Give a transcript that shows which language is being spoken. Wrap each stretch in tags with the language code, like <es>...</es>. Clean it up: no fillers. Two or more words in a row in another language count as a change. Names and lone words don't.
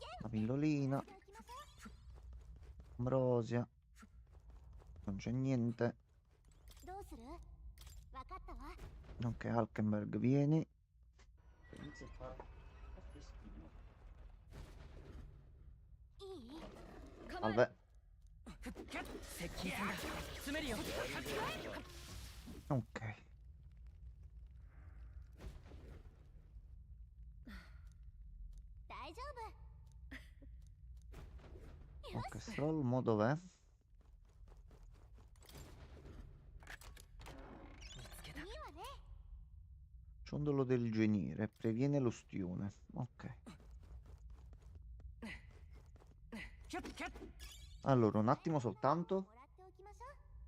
<it>La pillolina.</it> <ja>しておきましょ</ja> <it>Ambrosia. Non c'è niente.</it> <ja>うどうする？わかったわ</ja> <it>Ok, Hulkenberg, vieni.</it> <ja>いい？</ja> <it>Salve.</it> <ja>接近戦だ詰めるよ</ja> <it>Ok.</it> <ja>大丈夫</ja> <it>Ok, Stroll, mo dov'è?</it> <ja>見つけたいいわね</ja> <it>Ciondolo del geniere. Previene l'ustione. Ok. キュッキュッ Allora, un attimo</it> <ja>も</ja> <it>soltanto.</it> <ja>らっておきましょう</ja>